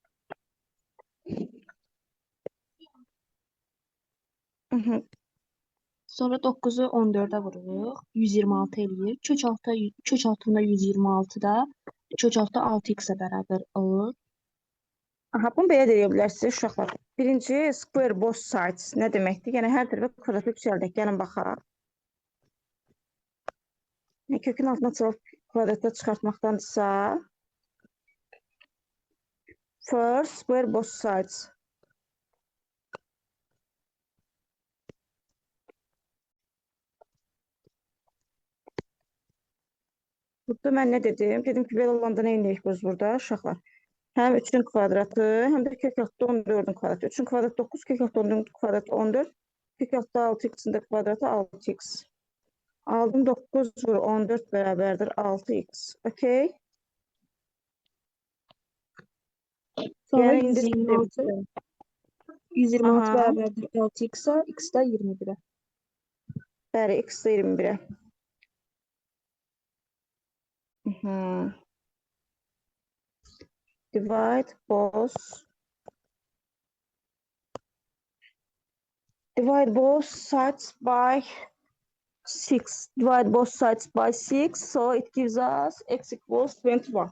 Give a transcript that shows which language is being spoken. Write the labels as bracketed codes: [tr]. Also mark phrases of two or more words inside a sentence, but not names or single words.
[az] Mhm. Sonra 9'u 14'e vururuq. 126 eləyir. Kök altında 126 da kök altı 6x-ə bərabər olur. Aha, bunu belə də edə bilərsiniz uşaqlar. Birinci [en] square both sides [az] nə deməkdir? Yəni hər tərəfə kvadrata yüksəldək. Gəlin baxaq. Kökün altına çalıb kvadrata çıxartmaqdansa [en] first square both sides. [az] Burada mən nə dedim? Dedim ki, belə olanda nə edək biz burada uşaqlar? Həm 3-ün kvadratı, həm də kök altı 14-ün kvadratı. 3-ün kvadratı 9, kök altı 14-ün kvadratı 14. Kök altı 6x-in də kvadratı 6x. Aldım 9 vur 14 bərabərdir 6x. Okay? Sonra Yəni indi 126 Aha. bərabərdir 6x-ə, x də 21-ə. Bəli, x də 21-ə. [en] Divide both sides by 6. Divide both sides by 6. So it gives us x equals 21.